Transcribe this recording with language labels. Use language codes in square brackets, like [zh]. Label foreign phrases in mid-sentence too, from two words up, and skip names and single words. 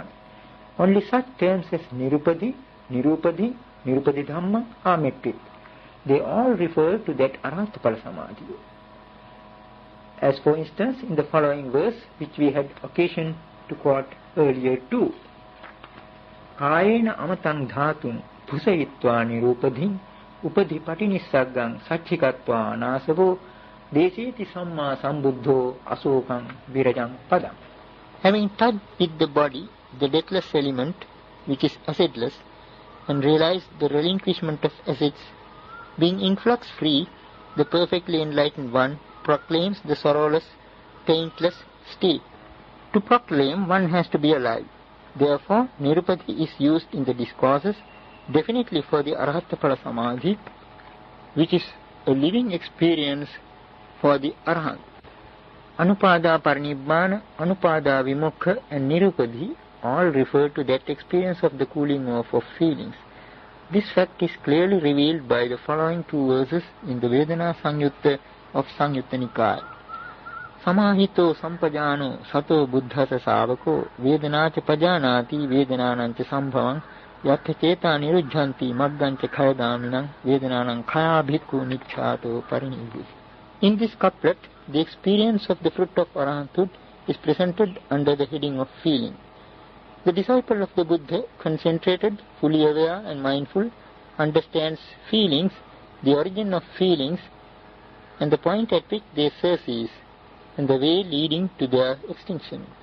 [en] Only such terms as Nirupadi, Nirupadi, [pi] Nirupadi Dhamma [en] are met with. They all refer to that [pi] Arahatapala Samadhi. [en] As for instance, in the following verse, which we had occasion to quote earlier too. [pi] Kayena amatang dhatum phusayitva nirupadhim upadhi patinissaggang satchikatva nasavo deseti samma sambuddho asokam virajam padam. [en] Having touched with the body the deathless element, which is assetless, and realized the relinquishment of assets, being influx free, the perfectly enlightened one proclaims the sorrowless, taintless state. To proclaim, one has to be alive. Therefore, Nirupati is used in the discourses definitely for the [pi] Arahatapala Samadhi, [en] which is a living experience for the Arahant. [pi] Anupada Parinibbana, Anupada Vimukha [en] and Nirupadi all refer to that experience of the cooling off of feelings. This fact is clearly revealed by the following two verses in the Vedana Sanyutta of Sanyutta Nikaya. [pi] Samahito sampajano sato buddhasa savako vedanacha pajanati vedananancha sambhavam yatha cheta nirujjanti maggancha khayadaminam vedananam khaya bhikkhu nichchato parinibbhi. [en] In this couplet, the experience of the fruit of Arahanthood is presented under the heading of feeling. The disciple of the Buddha, concentrated, fully aware and mindful, understands feelings, the origin of feelings, and the point at which they surcease, and the way leading to their extinction.